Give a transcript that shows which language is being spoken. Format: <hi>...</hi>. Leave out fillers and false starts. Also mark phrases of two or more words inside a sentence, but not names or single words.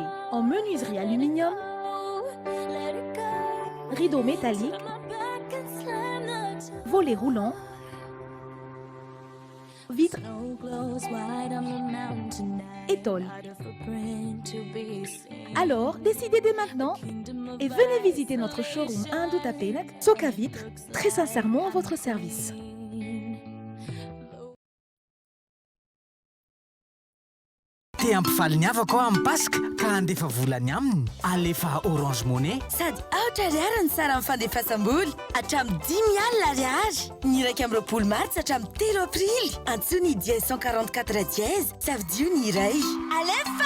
<fr>En menuiserie aluminium, rideaux métalliques, volets roulants, vitres et tôles. Alors, décidez dès maintenant et venez visiter notre showroom 1 de Tapenak, Soca-Vitre, très sincèrement à votre service.</fr> <mg>Te ampifaly ny havako aho amin'ny Paska ka handefa volany aminy alefa Orange Money. Sady aotra ariary ny sara mifandefasam-boly hatramin'ny 10 alina ariary. Ny iraika amin'ny 20 mars hatramin'ny 3 avrily. Antsoiny dia 144 dièse savidio ny iray. Alefa!</mg>